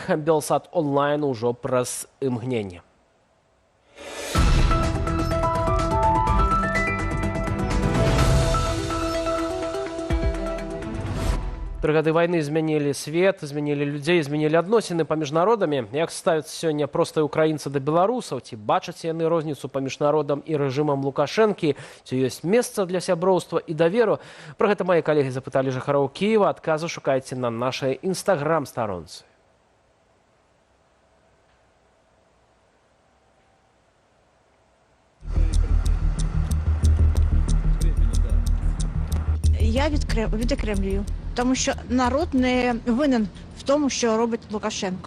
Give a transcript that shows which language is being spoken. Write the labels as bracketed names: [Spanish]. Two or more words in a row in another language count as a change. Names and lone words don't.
[Belarusian] Белсат онлайн ужо праз імгненне. 3 гады вайны змянілі свет, змянілі людзей, змянілі адносіны паміж народамі. Як ставяцца сёння простыя украінцы да беларусаў? Ці бачаць яны розніцу паміж народам і рэжымам Лукашэнкі? Ці ёсць месца для сяброўства і даверу? Пра гэта мае калегі запыталі жыхароў Кіева. Адказы шукайце на нашай інстаграм-старонцы. [Ukrainian] Я відокремлюю, тому що народ не винен в тому, що робить Лукашенко.